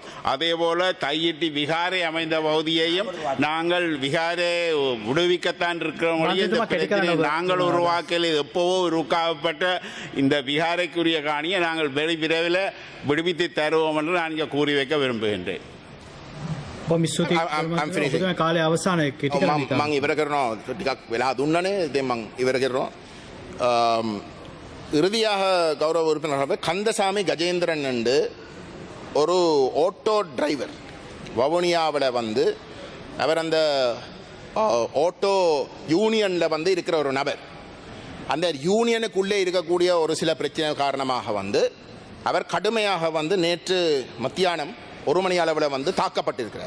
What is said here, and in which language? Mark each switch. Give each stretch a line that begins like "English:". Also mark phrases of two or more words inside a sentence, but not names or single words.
Tamil: அதேபோல தையிட்டி விகாரை அமைந்த பகுதியையும் நாங்கள் விகாரை விடுவிக்கத்தான் இருக்கிறோம். நாங்கள் உருவாக்கல் எப்போவோ உருவாக்கப்பட்ட இந்த விகாரைக்குரிய காணியை நாங்கள் விரைவில் விடுவித்து தருவோம் என்று நான் இங்கே கூறி வைக்க விரும்புகின்றேன்.
Sinhala: කාලය අවසානය මං ඉවර කරනවා. ටිකක් වෙලා දුන්නනේ. ඉතින් මං ඉවර කරනවා.
Tamil: இறுதியாக கௌரவ உறுப்பினர் கந்தசாமி கஜேந்திரன் என்று ஒரு
English: auto driver
Tamil: வவுனியாவில் வந்து அவர் அந்த
English: auto union
Tamil: வந்து இருக்கிற ஒரு நபர். அந்த யூனியனுக்குள்ளே இருக்கக்கூடிய ஒரு சில பிரச்சனை காரணமாக வந்து அவர் கடுமையாக வந்து நேற்று மத்தியானம் 1 மணி அளவில் வந்து தாக்கப்பட்டிருக்கிறார்.